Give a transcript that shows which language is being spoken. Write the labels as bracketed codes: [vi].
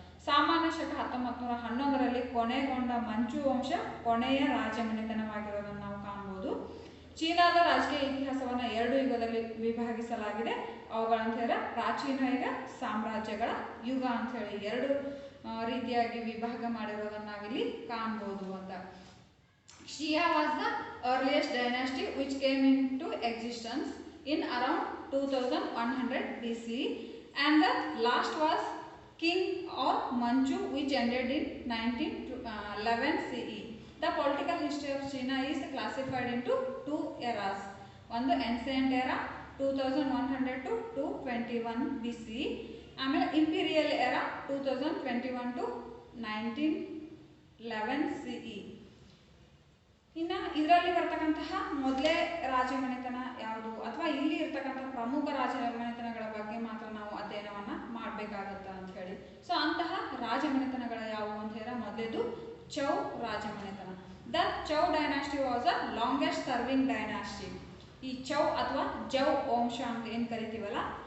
[kn] ಸಾಮಾನ್ಯ ಶಕ 1911ರಲ್ಲಿ ಕೊನೆಗೊಂಡ ಮಂಚು ವಂಶ ಕೊನೆಯ ರಾಜಮನೆತನವಾಗಿರೋದನ್ನು ನಾವು ಕಾಣ್ಬೋದು. ಚೀನಾದ ರಾಜಕೀಯ ಇತಿಹಾಸವನ್ನು 2 ಯುಗದಲ್ಲಿ ವಿಭಾಗಿಸಲಾಗಿದೆ. ಅವುಗಳಂತ ಹೇಳಿದ್ರೆ ಪ್ರಾಚೀನ ಯುಗ, ಸಾಮ್ರಾಜ್ಯಗಳ ಯುಗ ಅಂತ ಹೇಳಿ 2 ರೀತಿಯಾಗಿ ವಿಭಾಗ ಮಾಡಿರೋದನ್ನು ನಾವಿಲ್ಲಿ ಕಾಣ್ಬೋದು ಅಂತ. [en] Xia was the earliest dynasty which came into existence in around 2100 BCE, and the last was King or Manchu, which ended in 1911 CE. The political history of China is classified into 2 eras. ಒಂದು ancient era 2100 to 221 BCE, ಆಮೇಲೆ imperial era 2021 to 1911 CE. [kn] ಇನ್ನು ಇದರಲ್ಲಿ ಬರ್ತಕ್ಕಂತಹ ಮೊದಲೇ ರಾಜಮನೆತನ ಯಾವುದು ಅಥವಾ ಇಲ್ಲಿ ಇರ್ತಕ್ಕಂಥ ಪ್ರಮುಖ ರಾಜಮನೆತನಗಳ ಬಗ್ಗೆ ಮಾತ್ರ ನಾವು ಅಧ್ಯಯನವನ್ನು ಮಾಡಬೇಕಾಗತ್ತೆ ಅಂತ ಹೇಳಿ. ಸೊ ಅಂತಹ ರಾಜಮನೆತನಗಳ ಯಾವುವು ಅಂತ ಹೇಳಿದ್ರೆ ಮೊದಲೇದು ಚೌ ರಾಜಮನೆತನ. [en] The Chou dynasty was a longest serving dynasty. [kn] ಈ ಚೌ ಅಥವಾ ಜೌ ವಂಶ ಅಂತ ಏನು ಕರಿತೀವಲ್ಲ